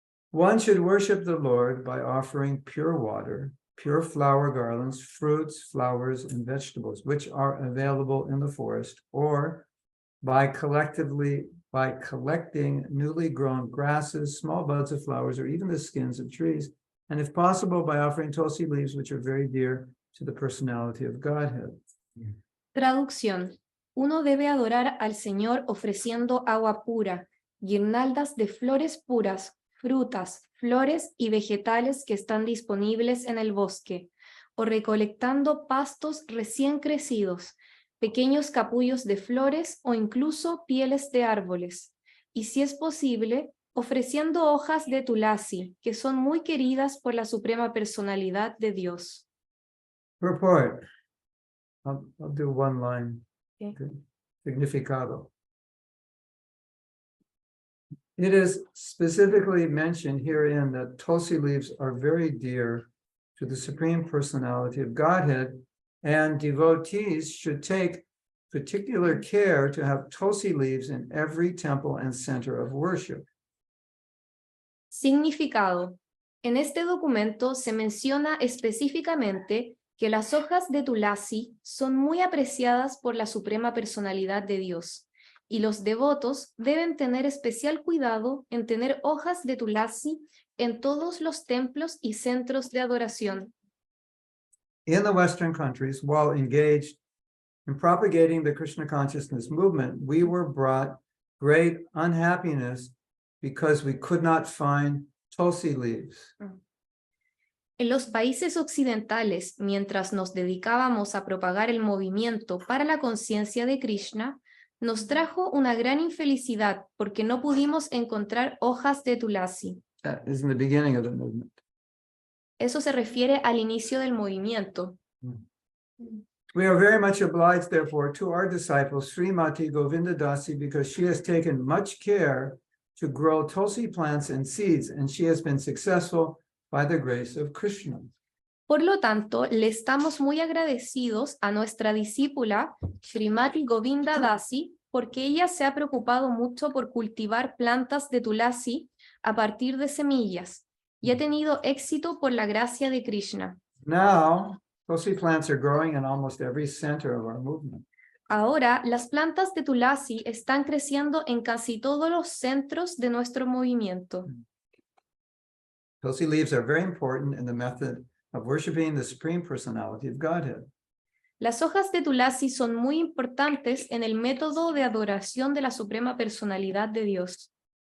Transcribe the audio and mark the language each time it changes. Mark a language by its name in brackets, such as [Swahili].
[English] One should worship the Lord by offering pure water, pure flower garlands, fruits, flowers, and vegetables, which are available in the forest, or by collecting newly grown grasses, small buds of flowers, or even the skins of trees, and if possible, by offering tulsi leaves, which are very dear to the personality of Godhead. [Spanish] Traducción. Uno debe adorar al Señor ofreciendo agua pura, guirnaldas de flores puras, frutas, flores y vegetales que están disponibles en el bosque, o recolectando pastos recién crecidos, pequeños capullos de flores o incluso pieles de árboles, y si es posible, ofreciendo hojas de tulasi, que son muy queridas por la suprema personalidad de Dios. [English] Report. I'll do one line. Okay. [Spanish] Significado. [English] It is specifically mentioned herein that tulsi leaves are very dear to the Supreme Personality of Godhead, and devotees should take particular care to have tulsi leaves in every temple and center of worship. [Spanish] Significado. En este documento se menciona específicamente que las hojas de tulasi son muy apreciadas por la Suprema Personalidad de Dios, y los devotos deben tener especial cuidado en tener hojas de tulasi en todos los templos y centros de adoración. [English] In the Western countries, while engaged in propagating the Krishna consciousness movement, we were brought great unhappiness because we could not find tulsi leaves. [Spanish] En los países occidentales, mientras nos dedicábamos a propagar el movimiento para la conciencia de Krishna, nos trajo una gran infelicidad porque no pudimos encontrar hojas de tulasi. [English] That is in the beginning of the movement. [Spanish] Eso se refiere al inicio del movimiento. [English] We are very much obliged, therefore, to our disciple Srimati Govinda Dasi, because she has taken much care to grow tulsi plants and seeds, and she has been successful by the grace of Krishna. [Spanish] Por lo tanto, le estamos muy agradecidos a nuestra discípula Srimati Govinda Dasi porque ella se ha preocupado mucho por cultivar plantas de tulasi a partir de semillas y ha tenido éxito por la gracia de Krishna. [English] Now, tulsi plants are growing in almost every center of our movement. [Spanish] Ahora, las plantas de tulasi están creciendo en casi todos los centros de nuestro movimiento. [English] Tulsi leaves are very important in the method of worshiping the Supreme Personality of Godhead. [Spanish] Las hojas de tulasi son muy importantes en el método de adoración de la Suprema Personalidad de Dios.